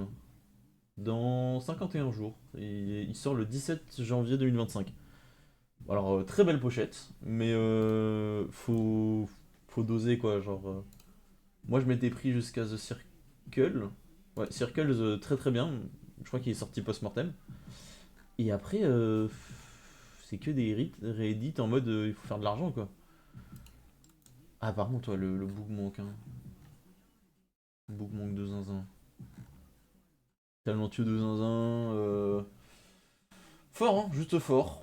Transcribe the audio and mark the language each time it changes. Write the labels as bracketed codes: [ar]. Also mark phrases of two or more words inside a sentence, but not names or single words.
[fr] Dans 51 jours. Et il sort le 17 janvier 2025. Alors, très belle pochette, mais faut doser quoi. Genre, moi je m'étais pris jusqu'à The Circle. Ouais, Circles, très très bien. Je crois qu'il est sorti post-mortem. Et après, c'est que des réédits en mode il faut faire de l'argent quoi. Ah, par contre, toi, le book manque, hein. Le book manque de zinzin. Talentueux de zinzin. Fort, hein, juste fort.